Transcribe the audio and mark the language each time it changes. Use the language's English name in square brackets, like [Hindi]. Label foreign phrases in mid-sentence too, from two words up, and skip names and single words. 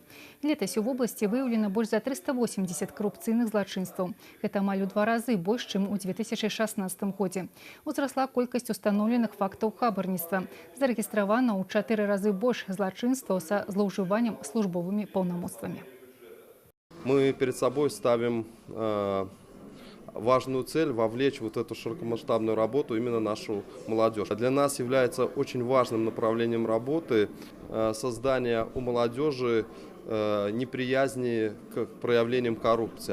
[Belarusian] Летась у вобласці выяўлена больш за 380 карупцыйных злачынстваў. Гэта амаль у 2 разы больш, чым у 2016 годзе. Узрасла колькасць устаноўленых фактаў хабарніцтва. Зарэгістравана ў 4 разы больш злачынстваў са злоўжываннем службовымі паўнамоцтвамі. [Russian] Мы перед собой ставим важную цель вовлечь вот эту широкомасштабную работу именно нашу молодежь. Для нас является очень важным направлением работы создание у молодежи неприязни к проявлениям коррупции.